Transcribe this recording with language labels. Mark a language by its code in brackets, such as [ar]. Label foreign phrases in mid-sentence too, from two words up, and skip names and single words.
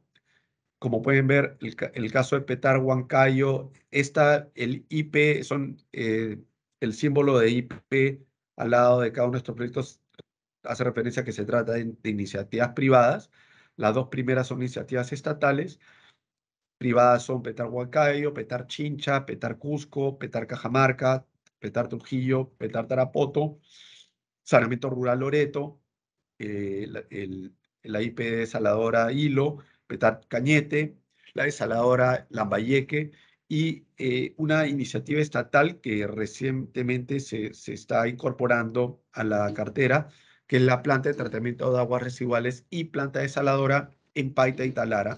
[es] Como pueden ver, el caso de Petar Huancayo, el IP, el símbolo de IP al lado de cada uno de estos proyectos hace referencia a que se trata de iniciativas privadas. Las dos primeras son iniciativas estatales. Privadas son Petar Huancayo, Petar Chincha, Petar Cusco, Petar Cajamarca, Petar Trujillo, Petar Tarapoto, Saneamiento Rural Loreto, la IP desaladora Hilo, Petar Cañete, la desaladora Lambayeque y una iniciativa estatal que recientemente se está incorporando a la cartera, que es la planta de tratamiento de aguas residuales y planta desaladora en Paita y Talara.